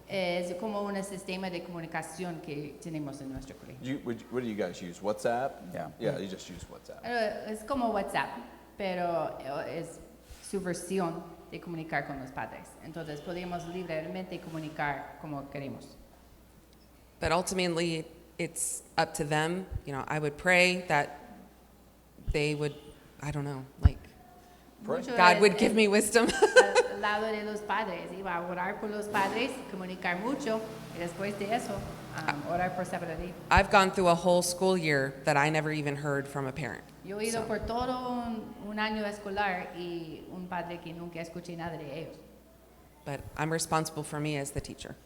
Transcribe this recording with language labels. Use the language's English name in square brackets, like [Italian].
[Spanish] Es como un sistema de comunicación que tenemos en nuestro colegio. [English] What do you guys use? WhatsApp? Yeah. Yeah, you just use WhatsApp. [Spanish] Es como WhatsApp, pero es su versión de comunicar con los padres. Entonces podemos libremente comunicar como queremos. [English] But ultimately, it's up to them. You know, I would pray that they would, I don't know, like, Pray. [Spanish] Mucho [English] God es- would give me wisdom. [Spanish] al lado de los padres, iba a orar por los padres, comunicar mucho, y después de eso, orar por sabiduría. [English] I've gone through a whole school year that I never even heard from a parent. [Spanish] Yo he ido por todo un año escolar y un padre que nunca escuché nada de ellos, [English] But I'm responsible for me as the teacher.